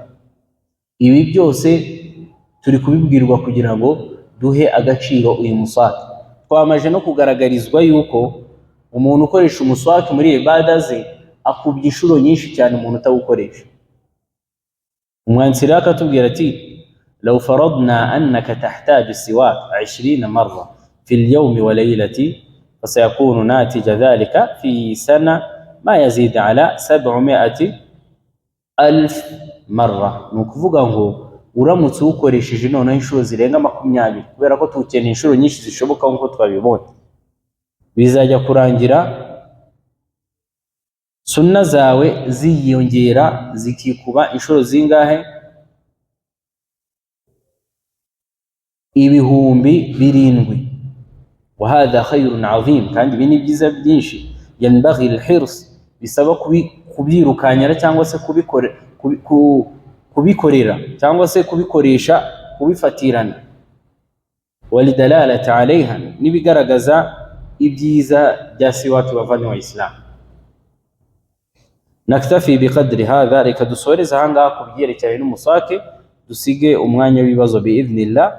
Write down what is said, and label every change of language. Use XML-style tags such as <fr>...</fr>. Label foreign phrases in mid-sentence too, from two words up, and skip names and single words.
<rw>Ibi byose turi kubibwirwa kugira ngo duhe agaciro uyu muswaki. Twamaje no kugaragarizwa yuko umuntu ukoresha umuswaki muri ibada ze akubye inshuro nyinshi cyane umuntu utawukoresha. Umwanditsi akatubwira ati:</rw> <ar>لو فرضنا أنك تحتاج السواك 20 مرة في اليوم وليلة فسيكون ناتج ذلك في سنة ما يزيد على 700,000 مرة.</ar> <rw>Nukuvuga ngo uramutse ukoresheje none inshuro zirenga 20, kubera ko tukeneye inshuro nyinshi zishoboka nkuko twabibonye, bizajya kurangira sunna zawe ziyongera zikikuba inshuro zingahe? 7,000.</rw> <ar>وهذا خير عظيم.</ar> <rw>kandi ibi ni byiza byinshi.</rw> <ar>ينبغي الحرص,</ar> <rw>bisaba kubyirukanyira cyangwa se kubikorera cyangwa se kubikoresha, kubifatirana.</rw> <ar>والدلالة عليها,</ar> <rw>nibigaragaza ibyiza bya siwaki bavanywe Islam.</rw> <ar>نكتفي بقدر هذا,</ar> <rw>reka dusoreza ahangaha ku byerekeranye n'umuswaki, dusige umwanya w'ibibazo biidhnillah.</rw>